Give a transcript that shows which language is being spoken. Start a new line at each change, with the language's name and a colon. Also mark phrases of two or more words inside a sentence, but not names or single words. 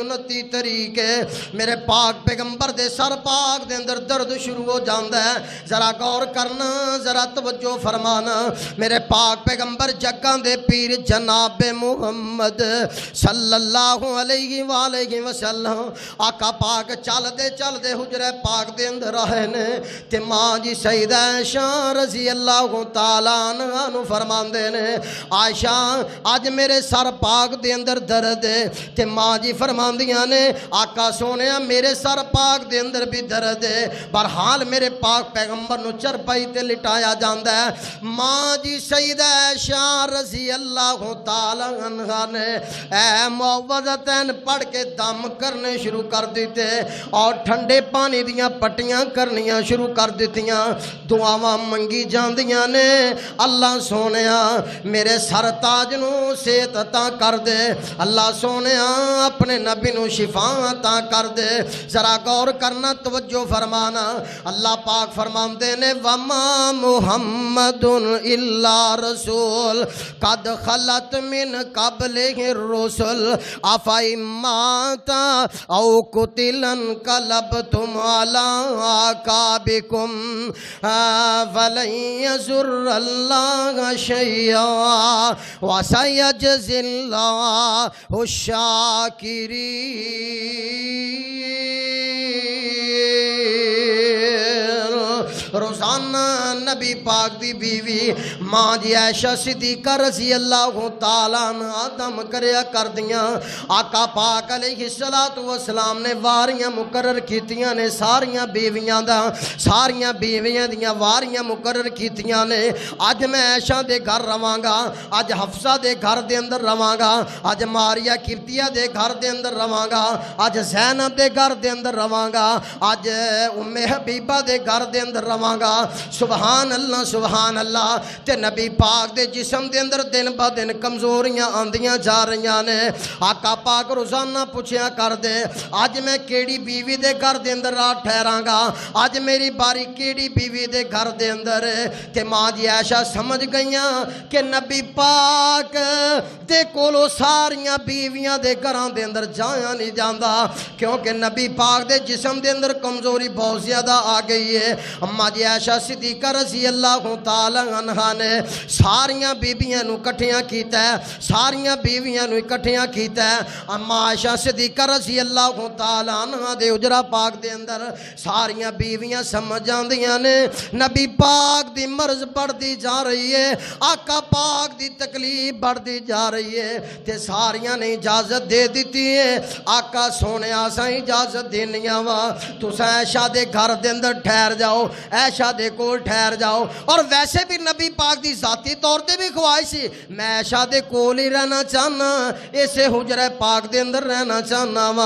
Punjabi: 29 تاریخ میرے پاک پیغمبر دے سر پاک دے اندر درد شروع ہو جاندا ہے ذرا غور کرنا ذرا توجہ فرمانا میرے پاک پیغمبر جگاں دے پیر جناب محمد
Arabic: صلی اللہ علیہ وآلہ وسلم
Punjabi: آقا پاک چل دے حجرہ پاک دے اندر رہے نے تے ماں جی سیدہ عائشہ
Arabic: رضی اللہ تعالیٰ عنہ
Punjabi: نو فرماندے نے عائشہ آج میرے سر پاک دے اندر درد ہے تے ماں جی فرماندیاں نے آقا سونیا میرے سر پاک دے اندر بھی درد ہے برحال میرے پاک پیغمبر نو چرپائی تے لٹایا جاندا ہے ماں جی سیدہ عائشہ
Arabic: رضی اللہ تعالیٰ عنہ
Punjabi: نے اے معوذتین پڑھ کے دم کرنے شروع کر دیتے اور ٹھنڈے پانی دیاں پٹیاں کرنیاں شروع کر دیتیاں دعاواں منگی جاندیاں نے اللہ سونیا میرے سر تاج نو صحت عطا کر دے اللہ سونیا اپنے نبی نو شفا عطا کر دے ذرا غور کرنا توجہ فرمانا اللہ پاک فرماندے نے
Arabic: وما محمد الا رسول قد خلت من قبلہ الرسل افئی مات او قتل انقلبتم علی اعقابکم فلن یضر اللہ شیئا وسیجزی اللہ الشاکرین
Punjabi: روزانہ نبی پاک دی بیوی ماں جی عائشہ صدیقہ
Arabic: رضی اللہ تعالیٰ عنہ
Punjabi: دم کریا کر دیاں آقا پاک
Arabic: علیہ السلام
Punjabi: نے واریاں مقرر کیتیاں نے ساریاں بیویاں دیاں واریاں مقرر کیتیاں نے اج میں عائشہ دے گھر رواں گا اج حفصہ دے گھر دے اندر رواں گا اج ماریا قبطیہ دے گھر دے اندر رواں گا اج زینب دے گھر دے اندر رواں گا اج ام حبیبہ دے گھر دے اندر رواں گا
Arabic: سبحان اللہ
Punjabi: تے نبی پاک دے جسم دے اندر دن با دن کمزوریاں آندیاں جا رہیاں نے آقا پاک روزانہ پوچھیا کر دے اج میں کیڑی بیوی دے گھر دے اندر رات ٹھہراں گا اج میری باری کیڑی بیوی دے گھر دے اندر تے ماں جی عائشہ سمجھ گئیاں کہ نبی پاک دے کولو ساریاں بیویاں دے گھراں دے اندر جایا نہیں جاندا کیونکہ نبی پاک دے جسم دے اندر کمزوری بہت زیادہ آ گئی ہے اماں جی عائشہ صدیقہ
Arabic: رضی اللہ تعالیٰ عنہ
Punjabi: نے ساریاں بیویاں نو کٹھیاں کیتا ہے ساریاں بیویاں نو کٹھیاں کیتا ہے اماں عائشہ صدیقہ
Arabic: رضی اللہ تعالیٰ عنہ
Punjabi: دے اجرا پاک دے اندر ساریاں بیویاں سمجھ جاندیاں نے نبی پاک دی مرض بڑھدی جا رہی ہے آقا پاک دی تکلیف بڑھدی جا رہی ہے تے ساریاں نے اجازت دے دیتی ہے آقا سونے آساں اجازت دینیاں وا تساں عائشہ دے گھر دے اندر ٹھہر جاؤ عائشہ عائشہ دے کول ٹھہر جاؤ. اور ویسے بھی نبی پاک دی ذاتی طور تے بھی خواہش سی میں عائشہ دے کول ہی رہنا چاہنا, اسے حجرہ پاک دے اندر رہنا چاہنا وا.